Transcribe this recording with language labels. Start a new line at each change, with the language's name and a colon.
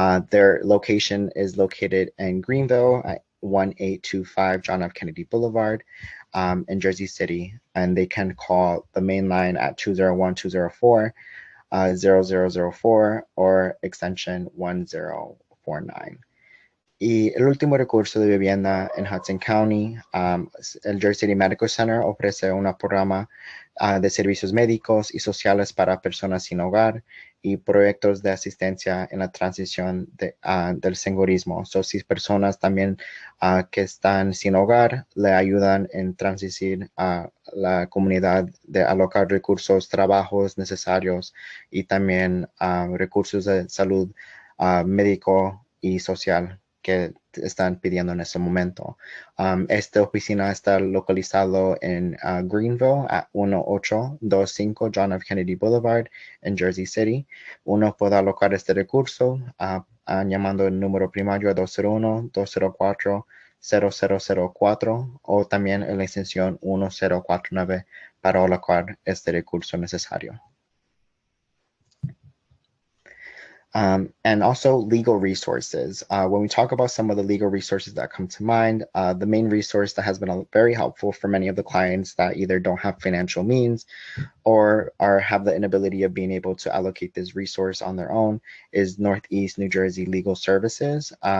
English: Their location is located in Greenville at 1825 John F. Kennedy Boulevard in Jersey City, and they can call the main line at 201-204-0004 or extension 1049.
Spanish: Y el último recurso de vivienda en Hudson County, el Jersey City Medical Center ofrece un programa de servicios médicos y sociales para personas sin hogar y proyectos de asistencia en la transición del singorismo. So, si personas también que están sin hogar le ayudan en transición a la comunidad de alocar recursos, trabajos necesarios y también recursos de salud médico y social que están pidiendo en este momento. Esta oficina está localizado en Greenville at 1825 John F. Kennedy Boulevard en Jersey City. Uno puede alocar este recurso llamando el número primario a 201-204-0004 o también en la extensión 1049 para alocar este recurso necesario.
English: And also legal resources. When we talk about some of the legal resources that come to mind, the main resource that has been very helpful for many of the clients that either don't have financial means or have the inability of being able to allocate this resource on their own is Northeast New Jersey Legal Services.